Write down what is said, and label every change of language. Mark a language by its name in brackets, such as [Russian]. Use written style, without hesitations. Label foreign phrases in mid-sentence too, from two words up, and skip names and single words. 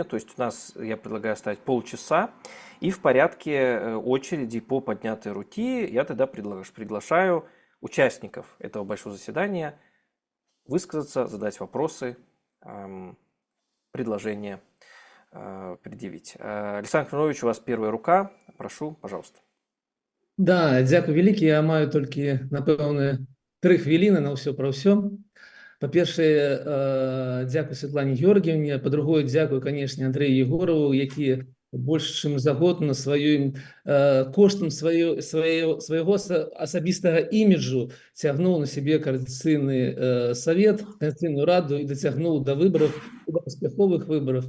[Russian] То есть у нас, я предлагаю оставить полчаса. И в порядке очереди по поднятой руке я тогда приглашаю участников этого большого заседания высказаться, задать вопросы, предложения предъявить. Александр Кринович, у вас первая рука. Прошу, пожалуйста. [Belarusian] Да, дзякуй вялікі. Я маю толькі, напэўна, 3 хвіліны на ўсё пра ўсё. Па-першае, дзякуй Святлане Георгіевне. Па-другое, дзякуй, канешне, Андрэю Егорову, які больш чым за год на сваём коштам свайго асабістага іміджу цягнуў на сябе Координацыйны савет, Координацыйную раду і дацягнуў да выбараў, да паспяховых выбараў.